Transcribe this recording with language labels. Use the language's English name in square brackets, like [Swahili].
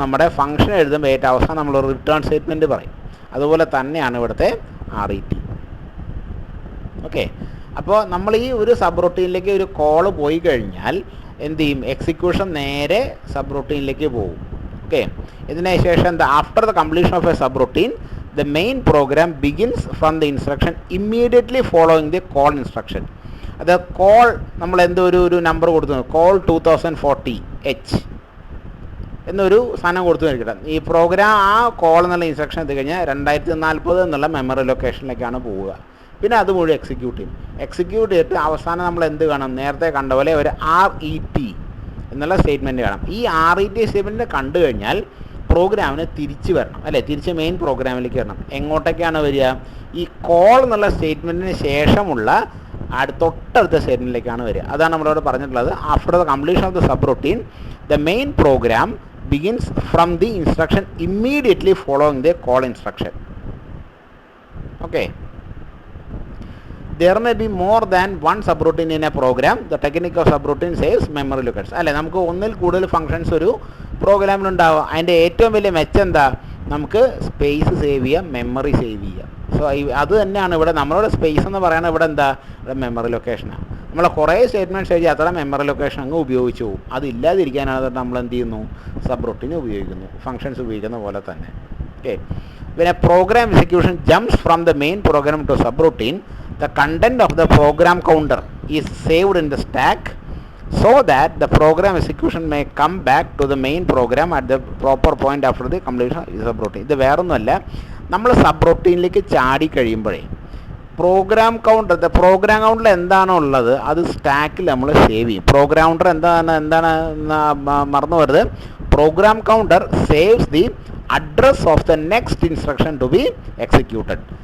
[Malayalam] നമ്മുടെ ഫംഗ്ഷൻ എഴുതുമ്പോൾ ഏറ്റവും അവസാനം നമ്മൾ റിട്ടേൺ സ്റ്റേറ്റ്മെൻറ്റ് പറയും. അതുപോലെ തന്നെയാണ് ഇവിടുത്തെ RET. ഓക്കെ, അപ്പോൾ നമ്മൾ ഈ ഒരു സബ്റൂട്ടീനിലേക്ക് ഒരു കോള് പോയി കഴിഞ്ഞാൽ എന്ത് ചെയ്യും? എക്സിക്യൂഷൻ നേരെ സബ്റൂട്ടീനിലേക്ക് പോകും. ഓക്കെ, ഇതിന് ശേഷം എന്താ? [English] After the completion of a subroutine the main program begins from the instruction immediately following the call instruction. [Malayalam] അത് കോൾ നമ്മൾ എന്തോ ഒരു നമ്പർ കൊടുത്തു, കോൾ 2040H എന്നൊരു സാധനം കൊടുത്തു കഴിക്കട്ടെ. ഈ പ്രോഗ്രാം ആ കോൾ എന്നുള്ള ഇൻസ്ട്രക്ഷൻ എത്തി കഴിഞ്ഞാൽ 2040 എന്നുള്ള മെമ്മറി ലൊക്കേഷനിലേക്കാണ് പോവുക. പിന്നെ അത് മുഴുവൻ എക്സിക്യൂട്ട് ചെയ്തിട്ട് അവസാനം നമ്മൾ എന്ത് കാണാം? നേരത്തെ കണ്ട പോലെ ഒരു RET എന്നുള്ള സ്റ്റേറ്റ്മെൻറ്റ് കാണാം. ഈ RET സ്റ്റേറ്റ്മെൻറ്റ് കണ്ടു കഴിഞ്ഞാൽ പ്രോഗ്രാമിന് തിരിച്ച് വരണം അല്ലേ, തിരിച്ച് മെയിൻ പ്രോഗ്രാമിലേക്ക് വരണം. എങ്ങോട്ടേക്കാണ് വരിക? ഈ കോൾ എന്നുള്ള സ്റ്റേറ്റ്മെൻറ്റിന് ശേഷമുള്ള തൊട്ടടുത്ത സ്റ്റേറ്റ്മെൻറ്റിലേക്കാണ് വരിക. അതാണ് നമ്മളോട് പറഞ്ഞിട്ടുള്ളത്. [English] After the completion of the subroutine the main program begins from the instruction immediately following the call instruction. Okay, there may be more than one subroutine in a program. The technique of subroutine says memory locations അല്ലേ. [Malayalam] നമുക്ക് ഒന്നിൽ കൂടുതൽ functions ഒരു പ്രോഗ്രാമിലുണ്ടാവുക. അതിൻ്റെ ഏറ്റവും വലിയ മെച്ചം എന്താ? നമുക്ക് സ്പേസ് സേവ് ചെയ്യാം, മെമ്മറി സേവ് ചെയ്യാം. സോ അത് തന്നെയാണ് ഇവിടെ നമ്മളുടെ സ്പേസ് എന്ന് പറയുന്നത്. ഇവിടെ എന്താ, ഇവിടെ മെമ്മറി ലൊക്കേഷനാണ്. നമ്മൾ കുറേ സ്റ്റേറ്റ്മെൻറ്റ്സ് എഴുതി അത്ര മെമ്മറി ലൊക്കേഷൻ അങ്ങ് ഉപയോഗിച്ചു പോകും. അതില്ലാതിരിക്കാനാണ് നമ്മൾ എന്ത് ചെയ്യുന്നു, സബ് റൂട്ടീൻ ഉപയോഗിക്കുന്നു, ഫങ്ഷൻസ് ഉപയോഗിക്കുന്ന പോലെ തന്നെ. [English] Okay, when a program execution jumps from the main program to subroutine, the content of the program counter is saved in the stack so that the program execution may come back to the main program at the proper point after the completion of the subroutine. [Malayalam] ഇത് വേറൊന്നുമല്ല, നമ്മൾ സബ്റൂട്ടീനിലേക്ക് ചാടി കഴിയുമ്പോഴേ programme കൗണ്ടറിൽ എന്താണോ ഉള്ളത് അത് സ്റ്റാക്കിൽ നമ്മൾ സേവ് ചെയ്യും. പ്രോഗ്രാം കൗണ്ടർ എന്താണ് മറന്നു വരുത്. [English] Program counter saves the address of the next instruction to be executed.